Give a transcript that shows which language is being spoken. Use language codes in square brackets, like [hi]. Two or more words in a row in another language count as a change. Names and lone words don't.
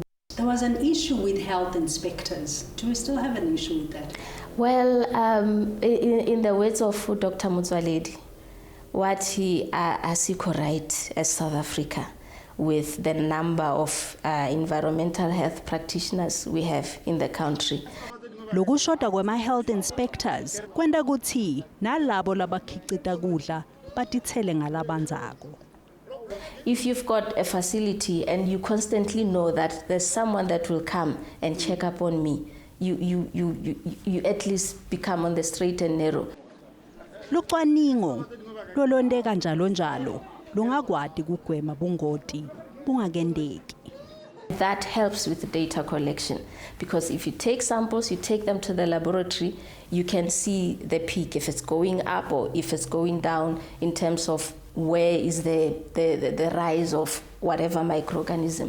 [en] There was an issue with health inspectors. Do we still have an issue with that? Well, in the words of Dr. Mutsaledi, what he asiko right as South Africa with the number of environmental health practitioners we have in the country. [ss] Lokushoda kwama- [en] health inspectors [ss] kwenda kuthi nalabo labakhicita kudla batithele ngalabanzako. [en] If you've got a facility and you constantly know that there's someone that will come and check up on me, you at least become on the straight and narrow. [ss] Lucwaningo lolondeka njalo njalo lungakwadi kugwema bungoti bungagendeki. [en] That helps with the data collection, because if you take samples, you take them to the laboratory, you can see the peak, if it's going up or if it's going down in terms of where is the rise of whatever microorganism.